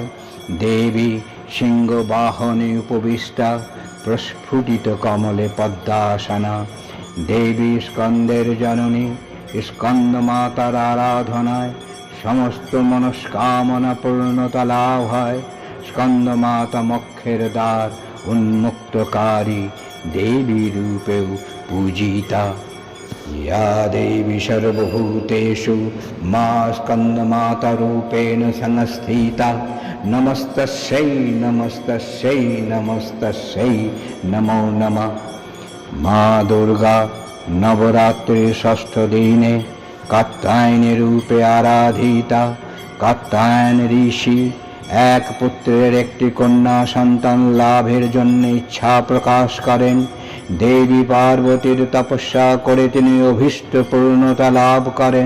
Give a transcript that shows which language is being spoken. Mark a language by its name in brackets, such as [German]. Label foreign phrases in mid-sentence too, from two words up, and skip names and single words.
[Bangla] দেবী সিংহ বাহনে উপবিষ্টা, প্রস্ফুটিত কমলে পদ্মাসনা। দেবী স্কন্দের জননী। স্কন্দমাতার আরাধনায় সমস্ত মনস্কামনা পূর্ণতা লাভ হয়। স্কন্দমাতা মোক্ষের দ্বার উন্মুক্তকারী [Sanskrit] देवी रूपेण पूजिता। या देवी सर्वभूतेषु मा स्कन्दमाता रूपेण संस्थिता नमस्तस्यै नमस्तस्यै नमस्तस्यै नमो नमः। [Bangla] মা দুর্গা নবরাত্রির ষষ্ঠ দিনে কাত্যায়নী রূপে আরাধিতা। কাত্যায়ন ঋষি এক পুত্রের একটি কন্যা সন্তান লাভের জন্য ইচ্ছা প্রকাশ করেন। দেবী পার্বতীর তপস্যা করে তিনি অভীষ্ট পূর্ণতা লাভ করেন।